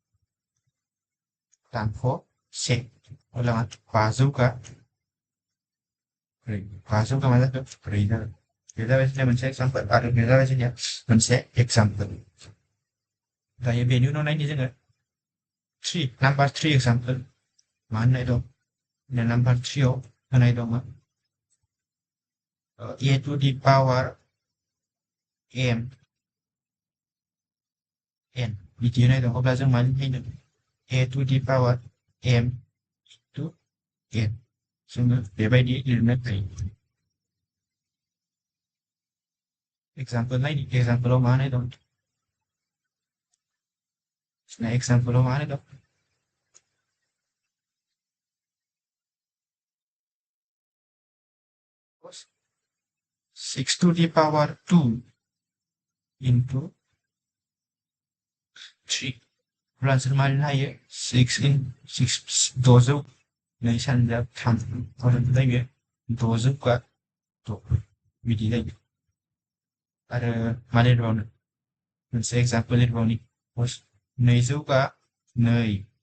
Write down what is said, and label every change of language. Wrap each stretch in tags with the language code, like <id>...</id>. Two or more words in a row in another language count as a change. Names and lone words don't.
<brx>दानख' 1 अब्ला 5 जौगा 4 5 जौगा मा जाखो 4 जागोन बे जाबाय जोंनिया मोनसे एग्जाम्पल आरो बे जाबाय जोंनिया मोनसे एग्जाम्पल दायो बेनि उनाव नायनि जोङो 3 नाम्बार 3 एग्जाम्पल मा होननाय दं नाम्बार 3 आव होनाय दङ</brx> <en>a to the power</en> <brx>m n बिदि होनाय दं अब्ला जों मा लिरनो</brx> <en>a to the power m to n</en> <brx>जोङो बेबायदि लिरनो हायो एग्जाम्पल नायनि एग्जाम्पलाव मा होनाय दं एग्जाम्पलाव मा होनाय दं</brx> <en>6 to the power 2 into</en> <brx>3 अब्ला जों मा लिरनो हायो 6 in 6 द'जौ 2 सानजाब 3 जायो 6 का 6 बिदि जायो आरो मा लिरबावनो मोनसे एग्जाम्पल लिरबावनि 200 का 2</brx>